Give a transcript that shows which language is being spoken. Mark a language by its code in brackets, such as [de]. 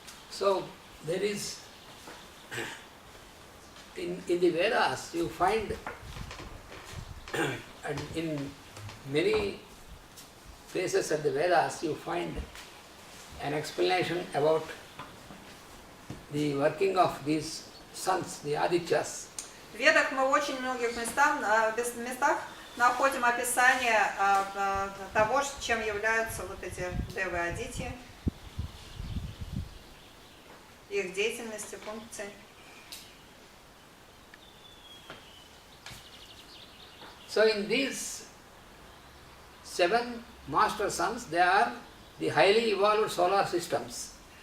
[en] So there is, in the Vedas you find, and in many places of the Vedas you find an explanation about the working of these suns, the Adityas. [ru] В Ведах мы в очень многих местах находим описание того, чем являются вот эти девы Адити, их деятельности, функции. [en] So in these 7 master suns, they are the highly evolved solar systems.